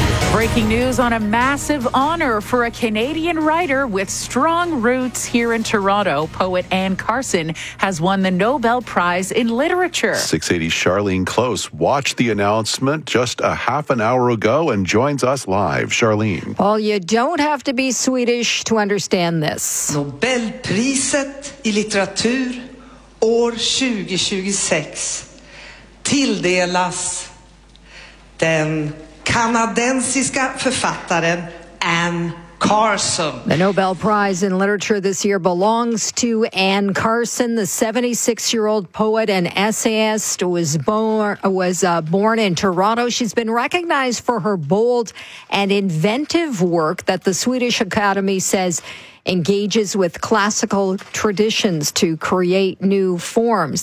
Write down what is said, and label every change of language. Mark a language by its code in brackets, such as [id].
[en] Breaking news on a massive honor for a Canadian writer with strong roots here in Toronto. Poet Anne Carson has won the Nobel Prize in Literature. 680 Charlene Close watched the announcement just a half an hour ago and joins us live. Charlene. Well, you don't have to be Swedish to understand this. [sv] Nobelpriset i litteratur år 2026 tilldelas den kanadensiska författaren Anne Carson. [en] The Nobel Prize in Literature this year belongs to Anne Carson, the 76-year-old poet and essayist was born in Toronto. She's been recognized for her bold and inventive work that the Swedish Academy says engages with classical traditions to create new forms.